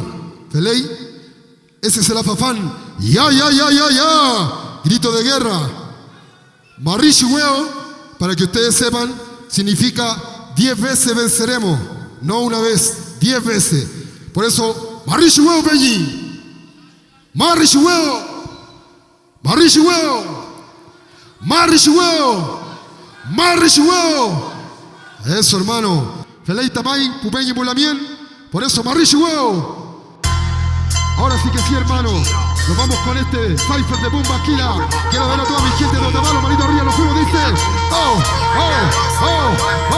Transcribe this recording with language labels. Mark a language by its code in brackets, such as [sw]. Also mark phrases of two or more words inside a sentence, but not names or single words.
[es] ¿Veis? Ese es el afafán. Ya. Grito de guerra. Marishiweo, para que ustedes sepan, significa 10 veces venceremos. No una vez, 10 veces. Por eso, [arn] Marishiweo Peñi. [es] Marishiweo. Eso, hermano. [arn] Felei Tamay, Pupeñi Pulamien. [es] Por eso, Marishiweo. Ahora sí que sí, hermano. Nos vamos con este Cypher de Bumba Killa. Quiero ver a toda mi gente de Otavalo, manito arriba, nos fuimos, dice. Oh.